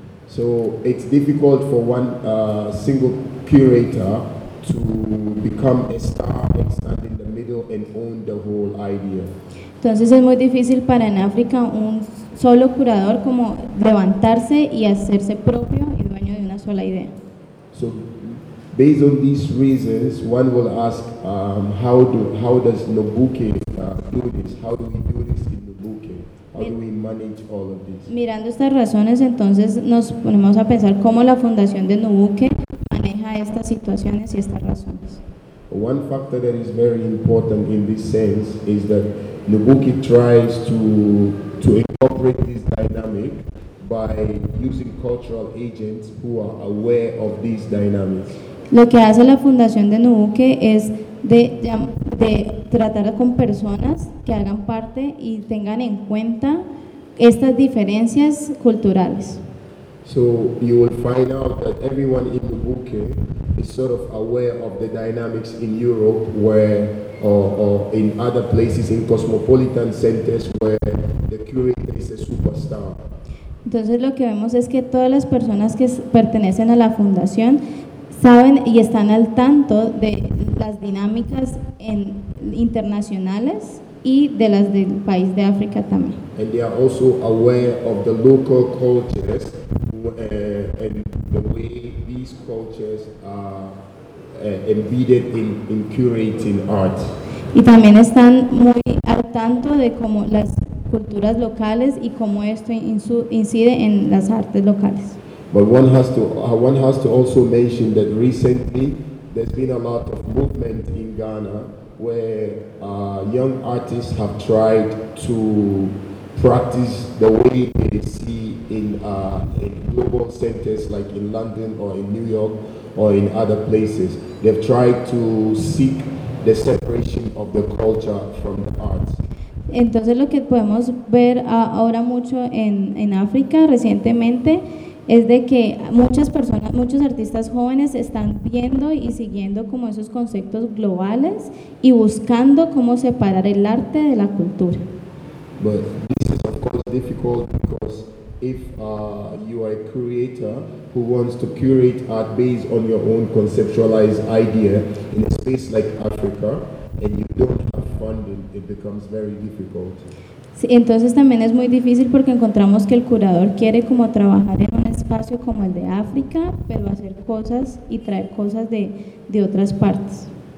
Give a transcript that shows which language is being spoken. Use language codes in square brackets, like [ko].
[en] So it's difficult for one single curator to become a star and stand in the middle and own the whole idea. [es] Entonces es muy difícil para en África un solo curador como levantarse y hacerse propio y dueño de una sola idea. [en] So based on these reasons, one will ask, how does Nubuque do this? How do we do this in Nubuque? How do we manage all of this? [es] Mirando estas razones, entonces nos ponemos a pensar cómo la Fundación de Nubuque maneja estas situaciones y estas razones. [en] One factor that is very important in this sense is that Nubuque tries to incorporate this dynamic by using cultural agents who are aware of these dynamics. [es] Lo que hace la Fundación de Nubuque es de tratar con personas que hagan parte y tengan en cuenta estas diferencias culturales. [en] So you will find out that everyone in Nubuque is sort of aware of the dynamics in Europe or in other places, in cosmopolitan centers where the curator is a superstar. [es] Entonces lo que vemos es que todas las personas que pertenecen a la Fundación saben y están al tanto de las dinámicas internacionales y de las del país de África también. [en] And they are also aware of the local cultures and the way these cultures are embedded in curating art. [es] Y también están muy al tanto de cómo las culturas locales y cómo esto incide en las artes locales. [en] But one has to also mention that recently there's been a lot of movement in Ghana where young artists have tried to practice the way they see in global centers like in London or in New York or in other places. They've tried to seek the separation of the culture from the arts. [es] Entonces lo que podemos ver ahora mucho en África recientemente es de que muchos artistas jóvenes están viendo y siguiendo como esos conceptos globales y buscando cómo separar el arte de la cultura. [en] But this is of course difficult because if you are a curator who wants to curate art based on your own conceptualized idea in a space like Africa and you don't have funding, it becomes very difficult. [es] Sí, entonces también es muy difícil porque encontramos que el curador quiere como trabajar en un espacio como el de África, pero hacer cosas y traer cosas de otras partes.